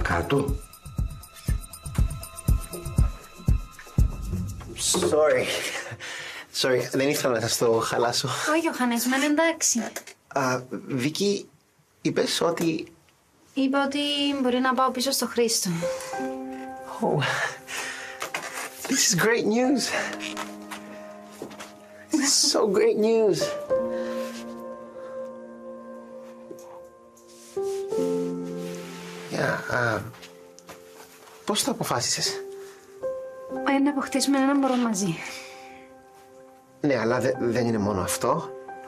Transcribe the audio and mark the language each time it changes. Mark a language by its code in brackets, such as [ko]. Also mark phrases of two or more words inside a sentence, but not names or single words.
[el] Κάτω. Sorry, δεν ήθελα να σας το χαλάσω. Όχι, Ιωάννης, μεν εντάξει. Βίκυ, είπες ότι... Είπα ότι μπορεί να πάω πίσω στο Χρήστο. [en] Oh, this is great news. This is so great news. [el] Πώς το αποφάσισες? Να αποκτήσουμε έναν μωρό μαζί. Ναι, αλλά δεν είναι μόνο αυτό, right?